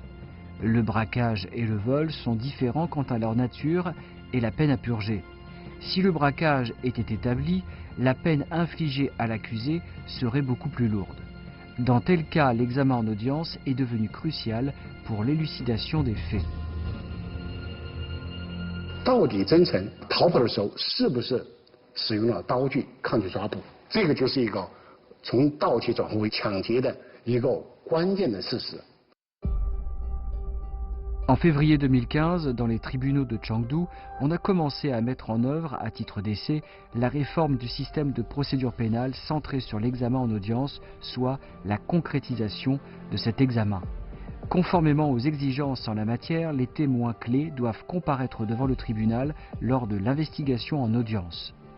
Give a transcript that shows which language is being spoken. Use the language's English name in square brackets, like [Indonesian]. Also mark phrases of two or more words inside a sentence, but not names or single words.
[French] Le braquage et le vol sont différents quant à leur nature et la peine à purger. Si le braquage était établi, la peine infligée à l'accusé serait beaucoup plus lourde. Dans tel cas, l'examen en audience est devenu crucial pour l'élucidation des faits. [Chinese] 到底真诚逃跑的时候是不是使用了刀具抗拒抓捕？这个就是一个从盗窃转化为抢劫的一个关键的事实。 [French] En février 2015, dans les tribunaux de Chengdu, on a commencé à mettre en œuvre, à titre d'essai, la réforme du système de procédure pénale centrée sur l'examen en audience, soit la concrétisation de cet examen. Conformément aux exigences en la matière, les témoins clés doivent comparaître devant le tribunal lors de l'investigation en audience.